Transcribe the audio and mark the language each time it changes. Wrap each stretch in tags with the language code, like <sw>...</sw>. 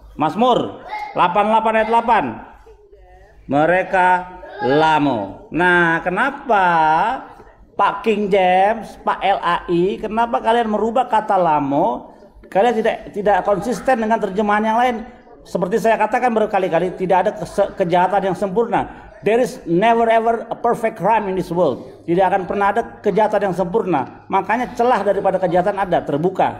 <id>Mazmur 88 ayat 8. Mereka lamo. Nah, kenapa Pak King James, Pak LAI, kenapa kalian merubah kata lamo? Kalian tidak konsisten dengan terjemahan yang lain. Seperti saya katakan berkali-kali, tidak ada kejahatan yang sempurna.</id> <en>There is never ever a perfect crime in this world.</en> <id>Tidak akan pernah ada kejahatan yang sempurna. Makanya celah daripada kejahatan ada, terbuka.</id>